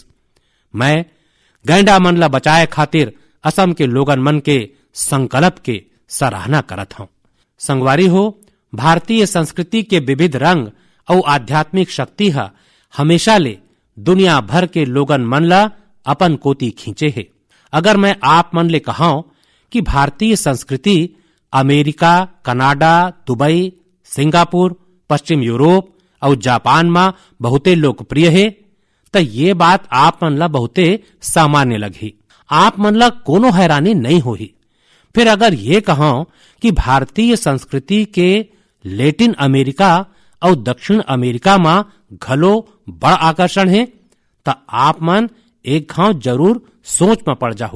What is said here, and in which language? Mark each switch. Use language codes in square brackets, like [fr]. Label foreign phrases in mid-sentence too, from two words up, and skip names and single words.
[hne] मैं गैंडा मन ला बचाए खातिर असम के लोगन मन के संकल्प के सराहना करत हूं। संगवारी हो, भारतीय संस्कृति के विविध रंग और आध्यात्मिक शक्ति है हमेशा ले दुनिया भर के लोगन मन ला अपन कोती खींचे है। अगर मैं आप मन ले कहूं कि भारतीय संस्कृति अमेरिका, कनाडा, दुबई, सिंगापुर, पश्चिम यूरोप और जापान में बहुते लोकप्रिय है तो ये बात आप मन ला बहुते सामान्य लगी। आप मन ला कोनो हैरानी नहीं होही। फिर अगर ये कहूं कि भारतीय संस्कृति के लैटिन अमेरिका और दक्षिण अमेरिका में घलो बड़ आकर्षण है तो आप मन एक घाव जरूर सोच में पड़ जाहू।